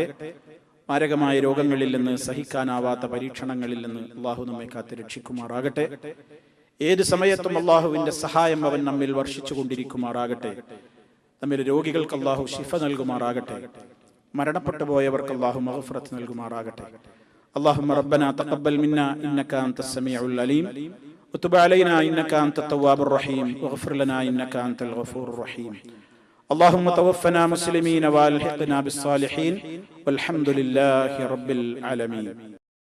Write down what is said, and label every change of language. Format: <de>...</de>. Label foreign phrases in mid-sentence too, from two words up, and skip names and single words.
<ml>മാരകമായ രോഗങ്ങളിൽ നിന്ന്, സഹിക്കാനാവാത്ത പരീക്ഷണങ്ങളിൽ നിന്ന് അള്ളാഹു നമ്മെ കാത്ത് രക്ഷിക്കുമാറാകട്ടെ. ഏത് സമയത്തും അള്ളാഹുവിന്റെ സഹായം അവൻ നമ്മിൽ വർഷിച്ചു കൊണ്ടിരിക്കുമാറാകട്ടെ. നമ്മിൽ രോഗികൾക്ക് അള്ളാഹു ശിഫ നൽകുമാറാകട്ടെ. മരണപ്പെട്ടു പോയവർക്ക് അള്ളാഹു മഗ്ഫിറത്ത് നൽകുമാറാകട്ടെ.</ml> <ar>اللهم ربنا تقبل منا إنك أنت السميع العليم وتب علينا إنك أنت التواب الرحيم واغفر لنا إنك أنت الغفور الرحيم. اللهم توفنا مسلمين والحقنا بالصالحين والحمد لله رب العالمين.</ar>